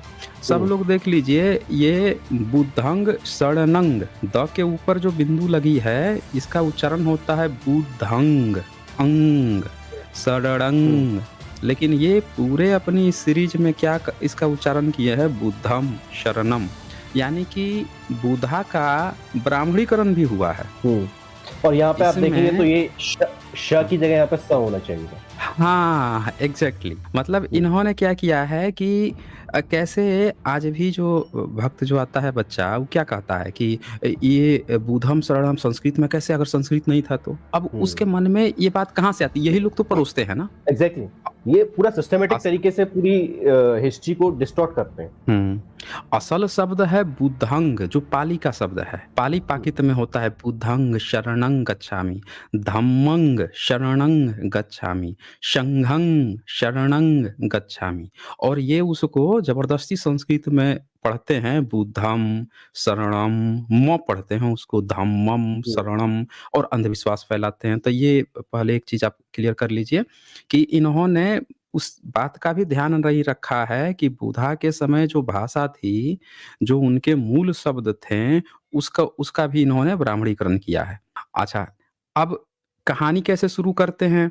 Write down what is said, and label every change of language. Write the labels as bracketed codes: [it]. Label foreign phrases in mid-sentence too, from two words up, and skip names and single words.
[hi] सब हुँ, लोग देख लीजिए, ये [pi] बुद्धंग शरणंग, [hi] द के ऊपर जो बिंदु लगी है, इसका उच्चारण होता है बुद्धंग, अंग, हुँ, शरणंग। लेकिन ये पूरे अपनी सीरीज में इसका उच्चारण किए हैं [sa] बुद्धम शरणम, [hi] यानी कि बुद्धा का ब्राह्मणीकरण भी हुआ है। हुँ। और यहाँ पे आप देखेंगे तो इसमें ये श की जगह यहाँ पे स होना चाहिए था। हाँ, एग्ज़ैक्टली, मतलब हुँ, इन्होंने क्या किया है कि कैसे आज भी जो भक्त जो आता है बच्चा, वो क्या कहता है कि ये [sa] बुद्धम शरणम [hi] संस्कृत में कैसे, अगर संस्कृत नहीं था तो? अब उसके हुँ। मन में ये बात कहाँ से आती है? यही लोग तो परोसते हैं ना। एग्ज़ैक्टली। ये पूरा सिस्टमैटिक अस तरीके से पूरी हिस्ट्री को डिस्टॉर्ट करते हैं। हुँ। असल शब्द है बुद्धंग, जो पाली का शब्द है। पाली हुँ, पाकित में होता है [pi] बुद्धंग शरणं गच्छामि, धम्मंग शरणं गच्छामि, संघं शरणं गच्छामि। [hi] और ये उसको ज़बरदस्ती संस्कृत में पढ़ते हैं, [sa] बुद्धं शरणं, [hi] पढ़ते हैं उसको धम्मं हुँ, शरणं, और अंधविश्वास फैलाते हैं। तो ये पहले एक चीज़ आप क्लियर कर लीजिए कि इन्होंने उस बात का भी ध्यान नहीं रखा है कि बुद्धा के समय जो भाषा थी, जो उनके मूल शब्द थे, उसका उसका भी इन्होंने ब्राह्मणीकरण किया है। अच्छा, अब कहानी कैसे शुरू करते हैं?